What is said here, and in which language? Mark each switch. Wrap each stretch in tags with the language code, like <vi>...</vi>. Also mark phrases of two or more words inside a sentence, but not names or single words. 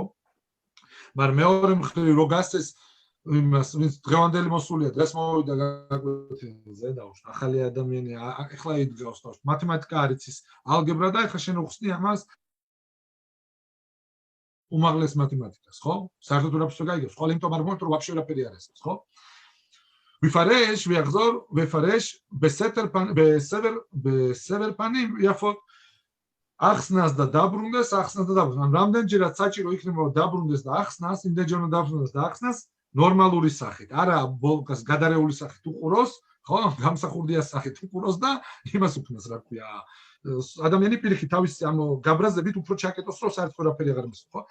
<ka>მაგრამ მეორე მხრივ რო გასცეს იმას, ვინც დღევანდელი მოსულია, დღეს მოვიდა გაკვეთილზე, დაუშვათ, ახალი ადამიანი, ახლა იდგავს, დაუშვათ, მათემატიკა არ იცის, ალგებრა და ახლა შენ უხსნი ამას უმაღლეს მათემატიკას, ხო? საერთოდ ურაფს ვერ გაიგებს, ხოლმე იმიტომ არ მომენტ რომ ვაფშე ვერაფერი არ ესმის, ხო?</ka> <he>ויפרש, ויחזור, ויפרש, בסבר פנים יפות.</he> <ka>ახსნას და დაბრუნდეს, ახსნას და დაბრუნდეს. რამდენჯერაც საჭირო იქნება რომ დაბრუნდეს და ახსნას, იმდენჯერ რომ დაბრუნდეს და ახსნას ნორმალური სახით. არა ბოლკას გადარეული სახით უყუროს, ხო? გამსახურდია სახით უყუროს და იმას უქმნას, რა ქვია. ადამიანი პირიქით თავის ანუ გაბრაზებით უფრო ჩაკეტოს, რომ საერთოდ ვერაფერი აღარ მოსწონს, ხო?</ka>